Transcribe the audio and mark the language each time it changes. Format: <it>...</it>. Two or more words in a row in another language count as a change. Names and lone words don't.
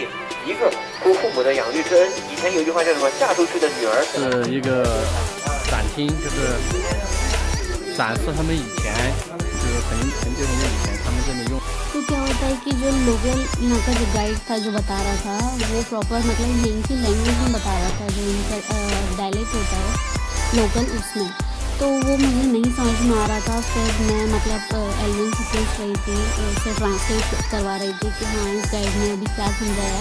<zh>一个哭父母的养育之恩，以前有句话叫什么？嫁出去的女儿是一个展厅，就是展示他们以前，就是很久以前他们这里用。</zh> <hi>तो क्या होता है कि जो लोकल यहाँ का जो गाइड था जो बता रहा था वो प्रॉपर मतलब यहीं की लैंग्वेज में बता रहा था, जो इनका डायलेक्ट होता है लोकल उसमें, तो वो मुझे नहीं समझ में आ रहा था। फिर मैं मतलब एलविन से पूछ रही थी, उसे ट्रांसलेट करवा रही थी कि हाँ इस गाइड ने अभी क्या समझाया।</hi>